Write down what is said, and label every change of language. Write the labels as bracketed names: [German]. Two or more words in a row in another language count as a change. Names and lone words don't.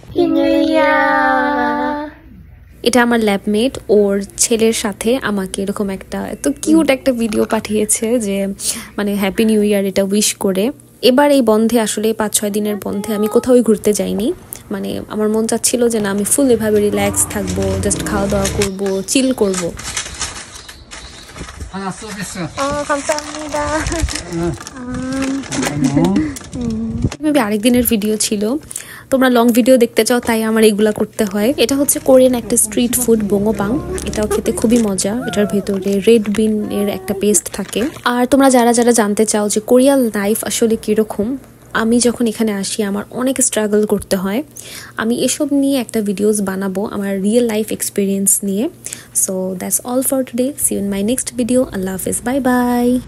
[Bangla] এটা আমার ল্যাবমেট, ওর ছেলের সাথে আমাকে এরকম একটা এত কিউট একটা ভিডিও পাঠিয়েছে যে মানে [English] Happy New Year [Bangla] এটা উইশ করে। এবার এই বন্ধে আসলে 5-6 দিনের বন্ধে আমি কোথাও ঘুরতে যাইনি, মানে আমার মন চাচ্ছিল যে না আমি ফুল এভাবে রিল্যাক্স থাকবো, জাস্ট খাওয়া দাওয়া করবো, চিল করবো। [Korean] 하나 서비스. 감사합니다. [Bangla] মেবি আরেকদিনের ভিডিও ছিল, তোমরা [English] long video [Bangla] দেখতে চাও তাই আমার এইগুলা করতে হয়। এটা হচ্ছে কোরিয়ান একটা [English] street food [Bangla] বোংওপাং, এটাও খেতে খুবই মজা। এটার ভেতরে [English] red bean [Bangla] এর একটা পেস্ট থাকে। আর তোমরা যারা যারা জানতে চাও যে [English] Korean life [Bangla] আসলে কিরকম, আমি যখন এখানে আসি আমার অনেক স্ট্রাগল করতে হয়, আমি এসব নিয়ে একটা ভিডিওস বানাবো আমার [English] real life experience [Bangla] নিয়ে। [English] So that's all for today, see you in my next video. [Bangla] আল্লাহ হাফেজ, [English] bye bye.